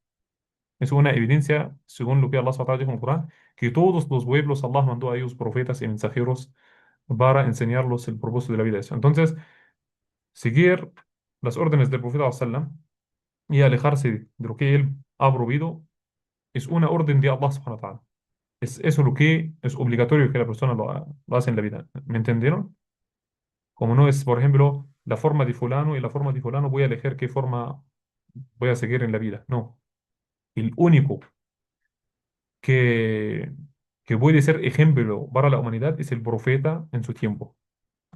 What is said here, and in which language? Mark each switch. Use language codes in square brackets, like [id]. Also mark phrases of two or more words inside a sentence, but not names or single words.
[es] Es una evidencia, según lo que Allah SWT dijo en el Corán, que todos los pueblos Allah mandó a ellos profetas y mensajeros para enseñarlos el propósito de la vida. Entonces, seguir las órdenes del profeta sallam y alejarse de lo que él ha prohibido es una orden de Allah [ar] سبحانه وتعالى. [es] Es eso lo que es obligatorio que la persona lo hace en la vida. ¿Me entendieron? Como no es, por ejemplo, la forma de fulano y la forma de fulano, voy a elegir qué forma voy a seguir en la vida. No. El único que, que puede ser ejemplo para la humanidad es el profeta en su tiempo.